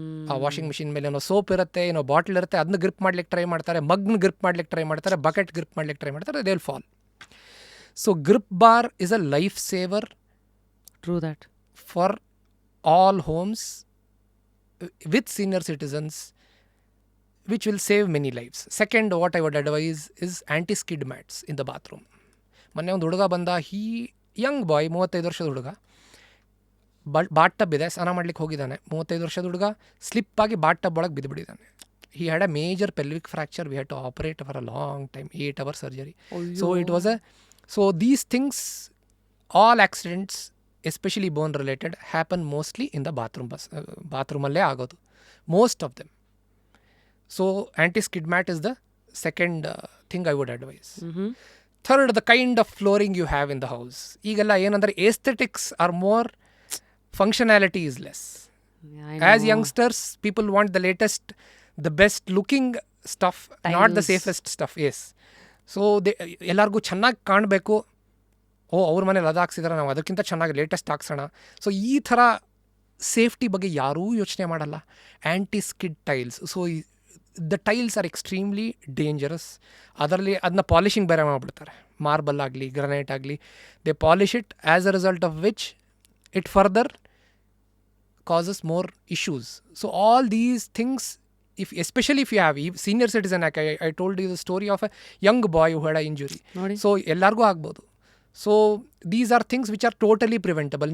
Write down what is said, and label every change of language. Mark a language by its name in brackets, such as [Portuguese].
[Kannada] ಆ washing machine ಮೇಲೆ ಏನೋ ಸೋಪ್ ಇರುತ್ತೆ, ಏನೋ ಬಾಟ್ಲ್ ಇರುತ್ತೆ, ಅದನ್ನ ಗ್ರಿಪ್ ಮಾಡ್ಲಿಕ್ಕೆ ಟ್ರೈ ಮಾಡ್ತಾರೆ, ಮಗ್ನ ಗ್ರಿಪ್ ಮಾಡ್ಲಿಕ್ಕೆ ಟ್ರೈ ಮಾಡ್ತಾರೆ, ಬಕೆಟ್ ಗ್ರಿಪ್ ಮಾಡ್ಲಿಕ್ಕೆ ಟ್ರೈ ಮಾಡ್ತಾರೆ, [English] They will fall. So grip bar is a life saver. True that. For all homes with senior citizens, which will save many lives. Second, what I would advise is anti-skid mats in the bathroom. [Kannada] ಮೊನ್ನೆ ಒಂದು ಹುಡುಗ ಬಂದ, young boy, 35 ವರ್ಷದ ಹುಡುಗ, bot tub ಇದೆ, ಸ್ನಾನ ಮಾಡ್ಲಿಕ್ಕೆ ಹೋಗಿದ್ದಾನೆ. 35 ವರ್ಷದ ಹುಡುಗ ಸ್ಲಿಪ್ಪಾಗಿ ಬಾಟ್ ಟಬ್ ಒಳಗೆ ಬಿದ್ದುಬಿಟ್ಟಿದ್ದಾನೆ. [English] He had a major pelvic fracture. We had to operate for a long time, 8 hour surgery. So it was so these things, all accidents especially bone related happen mostly in the [Kannada] ಬಾತ್ರೂಮಲ್ಲೇ ಆಗೋದು, [English] Most of them. So anti-skid mat is the second thing I would advise. Third, the kind of flooring you have in the house. [Kannada] ಈಗೆಲ್ಲ ಏನಂದರೆ [English] aesthetics are more, functionality is less. As youngsters, people want the latest, the best looking stuff, not the safest stuff. Yes. [Kannada] So ಎಲ್ಲರಿಗೂ ಚೆನ್ನಾಗಿ ಕಾಣಬೇಕು. ಅವ್ರ ಮನೇಲಿ ಅದು ಹಾಕ್ಸಿದ್ರೆ ನಾವು ಅದಕ್ಕಿಂತ ಚೆನ್ನಾಗಿ ಲೇಟೆಸ್ಟ್ ಹಾಕ್ಸೋಣ. ಸೊ ಈ ಥರ ಸೇಫ್ಟಿ ಬಗ್ಗೆ ಯಾರೂ ಯೋಚನೆ ಮಾಡಲ್ಲ. [English] Anti skid tiles. So the tiles are extremely dangerous. [Kannada] ಅದರಲ್ಲಿ ಅದನ್ನ ಪಾಲಿಷಿಂಗ್ ಬೇರೆ ಮಾಡಿಬಿಡ್ತಾರೆ. ಮಾರ್ಬಲ್ ಆಗಲಿ, ಗ್ರನೈಟ್ ಆಗಲಿ, [English] They polish it, as a result of which it further causes more issues. So all these things, especially if you have senior citizen, I told you the story of a young boy who had an injury. So [Kannada] ಎಲ್ಲರಿಗೂ ಆಗ್ಬೋದು. [English] So these are things which are totally preventable.